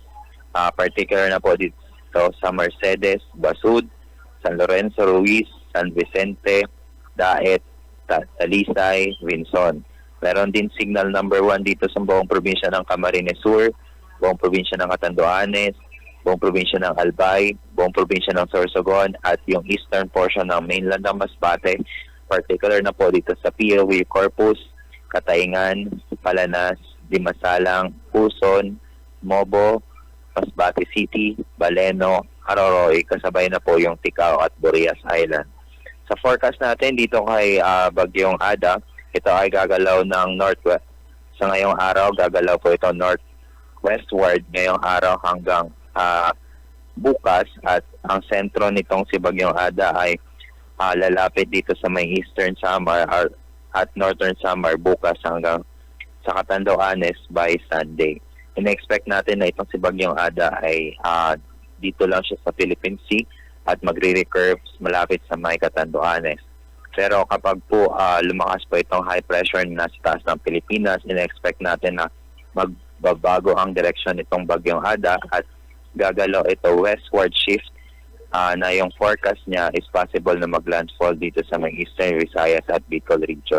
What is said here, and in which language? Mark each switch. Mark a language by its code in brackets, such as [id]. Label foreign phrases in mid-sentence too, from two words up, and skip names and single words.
[tl] Particular na po dito sa Mercedes, Basud, San Lorenzo, Ruiz, San Vicente, Daet, Talisay, Vinson. Meron din [en] signal number [tl] 1 dito sa buong probinsya ng Camarines Sur, buong probinsya ng Catanduanes, buong probinsya ng Albay, buong probinsya ng Sorsogon, at yung [en] eastern portion [tl] ng mainland ng Masbate, particular na po dito sa POW Corpus, Katayngan, Palanas, Dimasalang, Quezon, Mobo, Masbate City, Baleno, Aroroy, kasabay na po yung Ticao at Burias Island. Sa forecast natin dito kay Bagyong Ada, ito ay gagalaw ng northwest. Sa ngayong araw, gagalaw po ito northwestward ngayong araw hanggang bukas, at ang sentro nitong si Bagyong Ada ay lalapit dito sa may Eastern Samar at Northern Samar bukas hanggang sa Catanduanes [en] by Sunday. [tl] In-expect natin na itong si Bagyong Ada ay dito lang siya sa Philippine Sea at magre-recurve malapit sa may Catanduanes. Pero kapag po lumakas po itong [en] high pressure [tl] na nasa taas ng Pilipinas, in-expect natin na magbabago ang direksyon nitong Bagyong Ada at gagalaw ito [en] westward shift, [tl] na yung forecast niya [en] is possible [tl] na maglandfall dito sa may Eastern Visayas at Bicol region.